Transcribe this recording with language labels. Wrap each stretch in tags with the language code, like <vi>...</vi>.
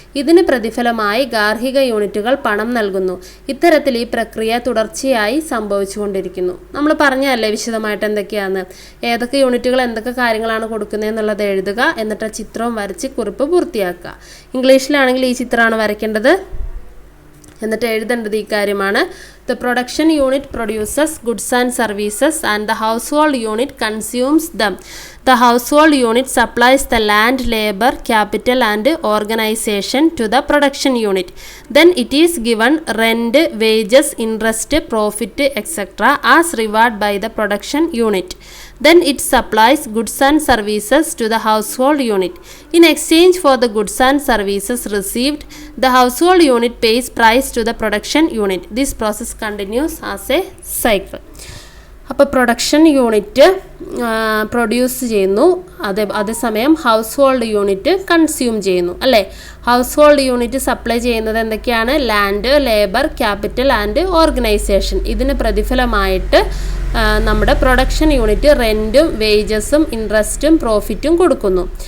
<ml>ഇതിന് പ്രതിഫലമായി ഗാർഹിക യൂണിറ്റുകൾ പണം നൽകുന്നു. ഇത്തരത്തിൽ ഈ പ്രക്രിയ തുടർച്ചയായി സംഭവിച്ചുകൊണ്ടിരിക്കുന്നു. നമ്മൾ പറഞ്ഞല്ലേ വിശദമായിട്ട് എന്തൊക്കെയാണ്, ഏതൊക്കെ യൂണിറ്റുകൾ എന്തൊക്കെ കാര്യങ്ങളാണ് കൊടുക്കുന്നതെന്നുള്ളത് എഴുതുക. എന്നിട്ട് ചിത്രവും വരച്ച് കുറിപ്പ് പൂർത്തിയാക്കുക. ഇംഗ്ലീഷിലാണെങ്കിൽ ഈ ചിത്രമാണ് വരയ്ക്കേണ്ടത്. എന്നിട്ട് എഴുതേണ്ടത് ഈ കാര്യമാണ്.</ml> <en>The production unit produces goods and services and the household unit consumes them. The household unit supplies the land, labor, capital and organization to the production unit. Then it is given rent, wages, interest, profit, etc. as reward by the production unit. Then it supplies goods and services to the household unit. In exchange for the goods and services received, the household unit pays price to the production unit. This process continues as a cycle.</en> <ml>അപ്പോൾ production unit produce ചെയ്യുന്നു, അതേസമയം house hold unit consume ചെയ്യുന്നു അല്ലേ. House hold unit supply ചെയ്യുന്നത് എന്തൊക്കെയാണ്? Land, labour, capital and organisation. ഇതിന് പ്രതിഫലമായിട്ട് നമ്മുടെ production unit റെൻറ്റും വേജസും ഇൻട്രസ്റ്റും പ്രോഫിറ്റും കൊടുക്കുന്നു.</ml>